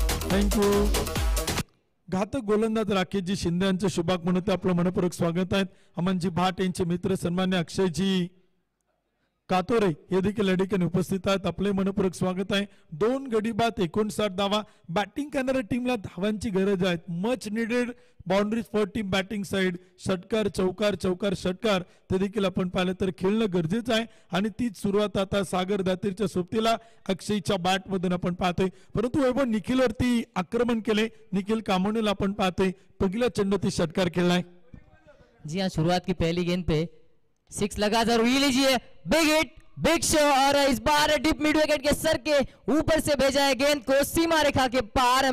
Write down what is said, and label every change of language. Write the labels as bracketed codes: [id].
[mr] Thank you. घातक गोलंदाज राकेशजी शिंदे यांचे शुभागमन होते. आपलं मनपूर्वक स्वागत आहे. अमनजी भाट यांचे मित्र सन्मान्य अक्षयजी कातोरे हे देखील या ठिकाणी उपस्थित आहेत. आपले मनपूर्वक स्वागत आहे. 2 गडी बाद 59 धावा. बॅटिंग करणाऱ्या टीमला धावांची गरज आहे. [en] Much needed boundaries for team batting side. [mr] षटकार चौकार चौकार षटकार ते देखील आपण पाहिलं तर खेळणं गरजेचं आहे. आणि तीच सुरुवात आता सागर दातीरच्या सोबतीला अक्षयच्या बॅट मधून आपण पाहतोय. परंतु वैभव निखिलवरती आक्रमण केले. निखिल कामोनेला आपण पाहतोय पहिल्या चेंडूत षटकार खेळलाय. [hi] जी हाँ, शुरुआत की पहली गेंद पे 6 लगा जरूर. ये लीजिए बिग हिट बिग शो. और इस बार डीप मिड विकेट के सर के ऊपर से भेजा है गेंद को सीमा रेखा के पार.